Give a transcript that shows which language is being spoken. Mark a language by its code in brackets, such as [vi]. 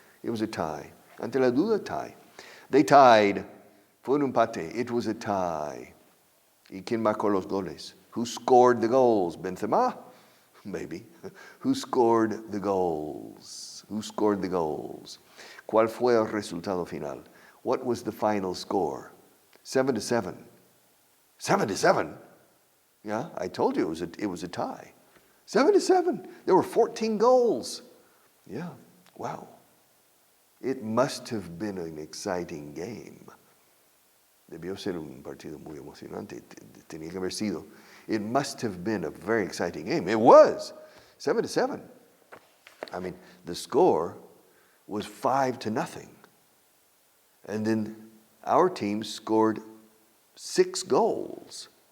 [en] It was a tie. [es] Ante la duda, [en] tie. They tied. [es] Fue un empate. [en] It was a tie. [es] ¿Y quién marcó los goles? [en] Who scored the goals? Benzema? Maybe. Who scored the goals? [es] ¿Cuál fue el resultado final? [en] What was the final score? 7-7. 7-7? Yeah, I told you it was a tie. 7-7. There were 14 goals. Yeah, wow. It must have been an exciting game. [es] Debió ser un partido muy emocionante. Tenía que haber sido. [en] It must have been a very exciting game. It was. 7-7. I mean, the score was 5-0. And then our team scored 6 goals.